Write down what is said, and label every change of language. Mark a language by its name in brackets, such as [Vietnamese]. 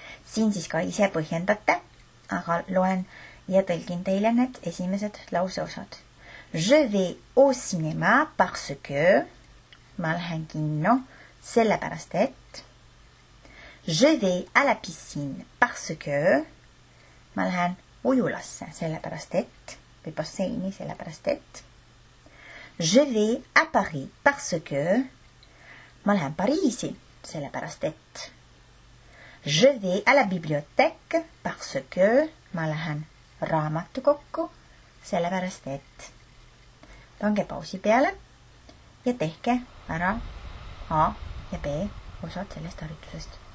[Estonian] Siin siis ka ise põhjendate, aga loen ja tõlgin teile need esimesed lauseosad. [French] Je vais au cinéma parce que [Estonian] ma lähen kinno sellepärast et. [French] Je vais à la piscine parce que. [Estonian] Ma lähen ujulasse sellepärast et. Või basseini sellepärast et. [French] Je vais à Paris parce que. [Estonian] Ma lähen Pariisi sellepärast et. [French] Je vais à la bibliothèque parce que. [Estonian] Ma lähen raamatukokku sellepärast et. Pange pausi peale ja tehke ära A ja B osad sellest harjutusest.